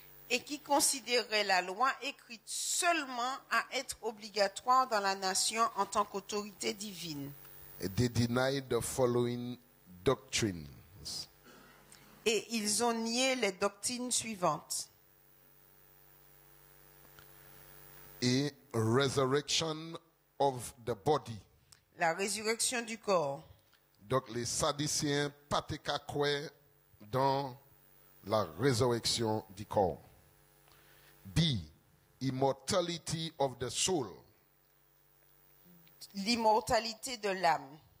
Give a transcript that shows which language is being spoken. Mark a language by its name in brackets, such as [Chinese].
[French] Et qui considérait la loi écrite seulement à être obligatoire dans la nation en tant qu'autorité divine. [English] They denied the following doctrines. [French] Et ils ont nié les doctrines suivantes. [English] A resurrection of the body. [French] La résurrection du corps. Donc les Sadducéens n'étaient pas croire dans la résurrection du corps. [English] B. Immortality of the soul. [French] L'immortalité de l'âme.